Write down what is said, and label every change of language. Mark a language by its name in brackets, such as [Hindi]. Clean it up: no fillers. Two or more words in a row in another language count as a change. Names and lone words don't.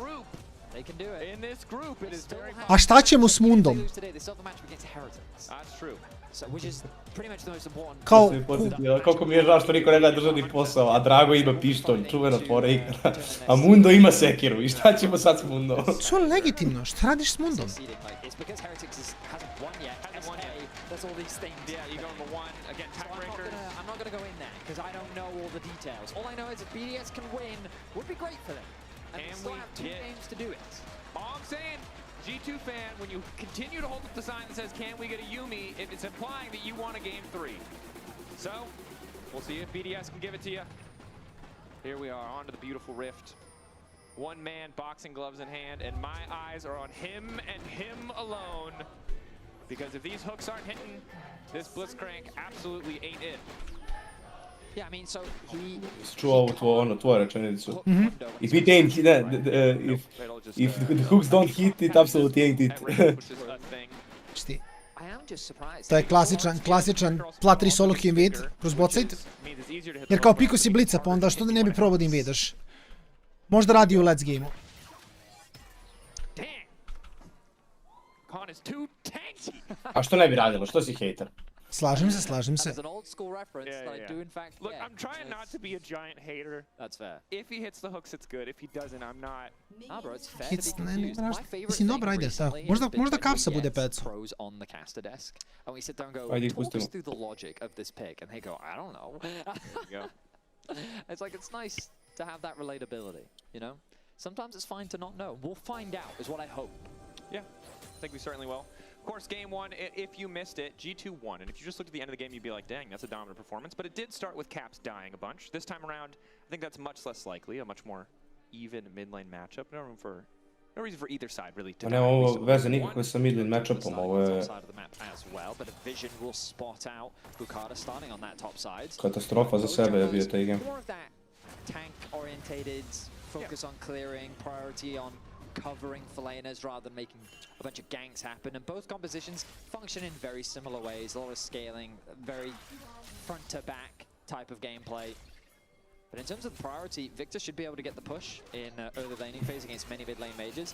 [Serbian] A šta ćemo s Mundom? Kao... Koliko mi je žao što niko ne gleda državni posao, a Drago ima pištolj, čuvena fora igra. A Mundo ima sekiru i šta ćemo sad s Mundom? To je legitimno, šta radiš s Mundom? [English] That's all these things. Yeah, you go on the one, again, tiebreaker. I'm not gonna go in there, because I don't know all the details. All I know is if BDS can win, would be great for them. And we still have 2 games to do it. All I'm saying, G2 fan, when you continue to hold up the sign that says, can we get a Yumi, it's implying that you want a game 3. So, we'll see if BDS can give it to you. Here we are, onto the beautiful rift. One man, boxing gloves in hand, and my eyes are on him and him alone. Because if these hooks aren't hitting, this Blitzcrank absolutely ain't it. Yeah, I mean, so he... [Serbian] Čuo ovu tvoju rečenicu. [English] If it ain't, if the hooks don't hit, it absolutely ain't it. [Serbian] Šti. To je klasičan [English] plat 3 solo queue invade [Serbian] kroz bot side. Jer kao piko si blica, pa onda što da ne bi probao da invadaš. Možda radi u [English] let's game-u. [Serbian] A što ne bi radilo? Što si hejter? Slažem se. [English] Look, I'm trying not to be a giant hater. That's fair. If he hits the hooks, it's good. If he doesn't, I'm not. Ah, bro, it's fair. Hits, [Serbian] mislim, dobro, ajde, sad. Možda kapsa bude peco. [English] And we sit there and go, [Serbian] Ajde, [English] talk us [Serbian] pustimo. [English] through the logic of this pick. And they go, I don't know. It's like, it's nice to have that relatability, you know? Sometimes it's fine to not know. We'll find out, is what I hope. Yeah, I think we certainly will. Of course, game one, if you missed it, G2 won. And if you just looked at the end of the game, you'd be like, dang, that's a dominant performance. But it did start with Caps dying a bunch. This time around, I think that's much less likely, a much more even mid-lane matchup. No reason for either side, really, to die. [Serbian] Nema ovo veze nikakve sa [English] mid-lane matchupom, [Serbian] ovo je katastrofa za sebe je bio taj game. [English] Tank-orientated, focus on clearing, priority on covering for laners rather than making a bunch of ganks happen. And both compositions function in very similar ways. A lot of scaling, very front-to-back type of gameplay. But in terms of the priority, Victor should be able to get the push in early laning phase against many mid-lane mages.